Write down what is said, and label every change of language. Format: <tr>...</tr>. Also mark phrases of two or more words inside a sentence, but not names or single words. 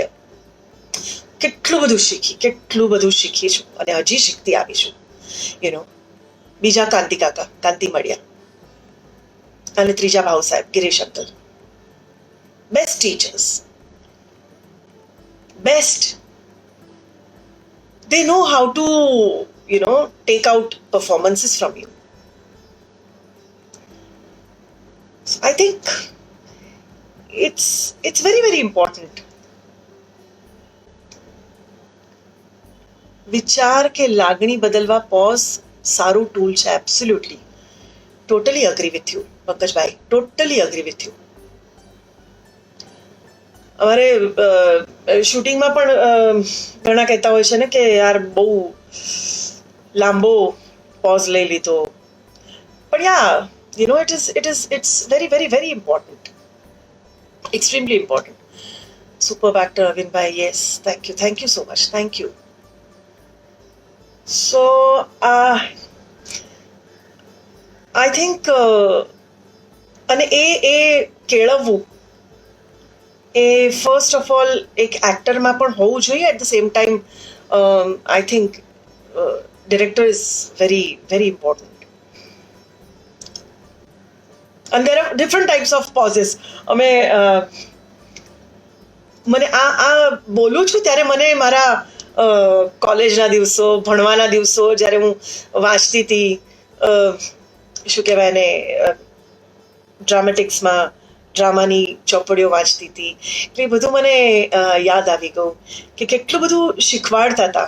<gu>કેટલું બધું શીખી છું અને હજી શીખતી આવી છું. બીજા કાંતિ કાકા, કાંતિ મળ્યા, અને ત્રીજા ભાવ સાહેબ ગિરીશ અંકલ.</gu> <en>Best teachers, best. they know how to take out performances from you. So I think it's very, very important.</en> <gu>વિચાર કે લાગણી બદલવા પોઝ સારું ટૂલ છે.</gu> <en>Absolutely, totally agree with you પંકજભાઈ, totally agree with you.</en> <gu>અમારે શૂટિંગમાં પણ ઘણા કહેતા હોય છે ને કે યાર બહુ લાંબો પોઝ લઈ લીધો, પણ</gu> <en>it's very, very, very important, extremely important. Superb actor Arvind bhai, yes, thank you so much, thank you. So I think</en> <gu>અને એ કેળવવું એ</gu> <en>first of all</en> <gu>એક એક્ટરમાં પણ હોવું જોઈએ.</gu> <en>At the same time I think director is very, very important. and there are different types of pauses.</en> <gu>મને આ બોલું છું ત્યારે મને મારા કોલેજના દિવસો, ભણવાના દિવસો, જ્યારે હું વાંચતી હતી, શું કહેવાય ને, ડ્રામેટિક્સમાં ડ્રામાની ચોપડીઓ વાંચતી હતી, એટલે એ બધું મને યાદ આવી ગયું કે કેટલું બધું શીખવાડતા હતા.</gu>